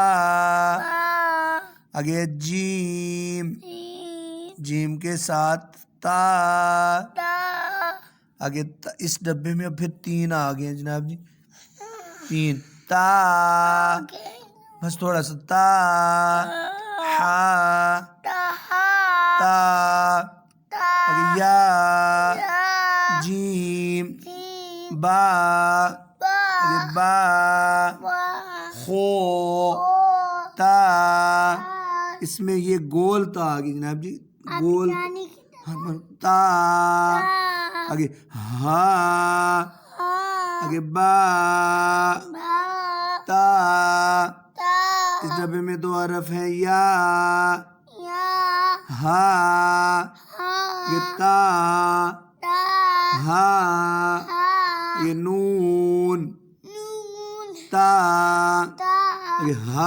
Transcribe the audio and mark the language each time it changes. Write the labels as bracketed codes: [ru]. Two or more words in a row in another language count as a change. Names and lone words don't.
[ur] با، آگے جیم، جیم، جیم کے ساتھ تا، تا، آگے اس ڈبے میں اب پھر تین آ گئے ہیں جناب جی، تین، تا، آگے، بس تھوڑا سا تا، ہا، تا، ہا، تا، تا، آگے یا، یا، جیم، جیم، با، با، آگے با، با، خو، او، تا۔ تا، اس میں یہ گول تا آ گئی جناب جی، گول، ابھی تا، تا، آگے ہا، ہا، آگے با، با، تا۔ تا، اس ڈبے میں دو حرف ہیں، یا، یا، ہا، ہا، یہ تا، تا، ہا، ہا، یہ نون، نون، تا، تا، یہ ہا۔